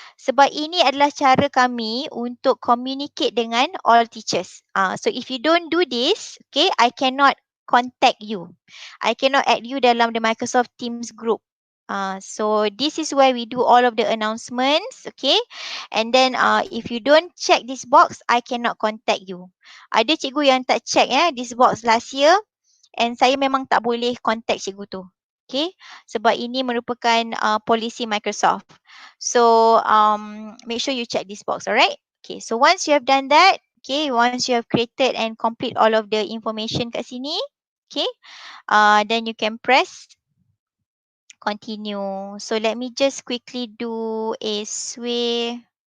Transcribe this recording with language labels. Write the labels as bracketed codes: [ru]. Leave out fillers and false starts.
[ms] Sebab ini adalah cara kami untuk communicate dengan [en] all teachers. So if you don't do this, okay, I cannot contact you. I cannot add you dalam the Microsoft Teams group. So this is where we do all of the announcements, okay. And then if you don't check this box, I cannot contact you. [ms] Ada cikgu yang tak [en] check this box last year, and [ms] saya memang tak boleh contact cikgu tu. Okay, sebab ini merupakan polisi Microsoft. [en] So make sure you check this box, alright? Okay, so once you have done that, okay, once you have created and complete all of the information [ms] kat sini, [en] okay, then you can press continue. So let me just quickly do a sway.